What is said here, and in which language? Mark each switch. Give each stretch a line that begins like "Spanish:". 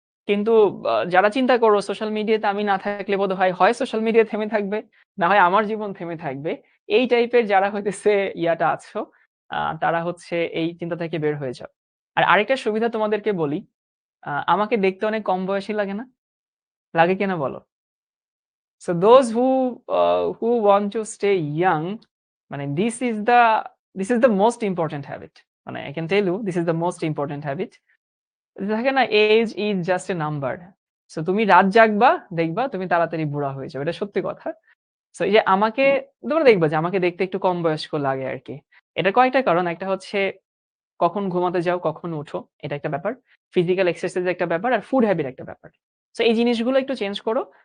Bangla: কিন্তু যারা চিন্তা করো সোশ্যাল মিডিয়াতে আমি না থাকলে বোধ হয় সোশ্যাল মিডিয়া থেমে থাকবে, না হয় আমার জীবন থেমে থাকবে। এই টাইপের যারা হইতেছে ইয়াটা আছো, তারা হচ্ছে এই চিন্তা থেকে বের হয়ে যাও। আর আরেকটা সুবিধা তোমাদেরকে বলি, আমাকে দেখতে অনেক কম বয়সী লাগে না? লাগে কিনা বলো?
English: So those who want to stay young,
Bangla: মানে
English: this is the most important habit.
Bangla: মানে
English: I can tell you this is the most important habit.
Bangla: থাকে না
English: Age is just a number.
Bangla: So তুমি রাত জাগবা, দেখবা তুমি তাড়াতাড়ি বুড়া হয়ে যাবে। এটা সত্যি কথা। সো এই যে আমাকে তোমরা দেখবা যে আমাকে দেখতে একটু কম বয়স্ক লাগে আরকি। এটার কয়েকটা কারণ। একটা হচ্ছে কখন ঘুমাতে যাও, কখন উঠো, এটা একটা ব্যাপার। ফিজিক্যাল এক্সারসাইজ একটা ব্যাপার আর ফুড হ্যাবিট একটা ব্যাপার। সো এই জিনিসগুলো একটু চেঞ্জ করো।